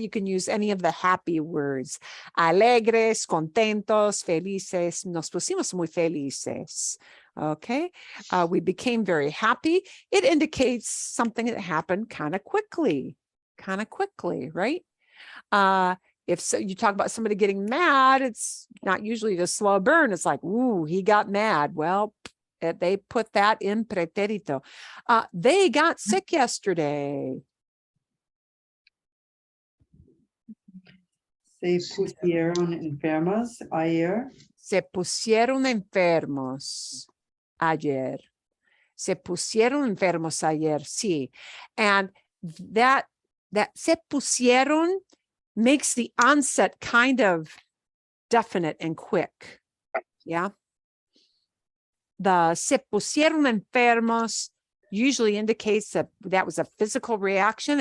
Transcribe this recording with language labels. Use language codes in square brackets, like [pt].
[en] You can use any of the happy words. [es] Alegres, contentos, felices. Nos pusimos muy felices. [en] Okay. We became very happy. It indicates something that happened kind of quickly, right? If so, you talk about somebody getting mad, it's not usually a slow burn. It's like, ooh, he got mad. Well, they put that in preterito. They got sick yesterday. [es] Se pusieron enfermos ayer. Se pusieron enfermos ayer. Se pusieron enfermos ayer, sí. [en] And that [es] se pusieron [en] makes the onset kind of definite and quick. Yeah. The [es] se pusieron enfermos [en] usually indicates that that was a physical reaction.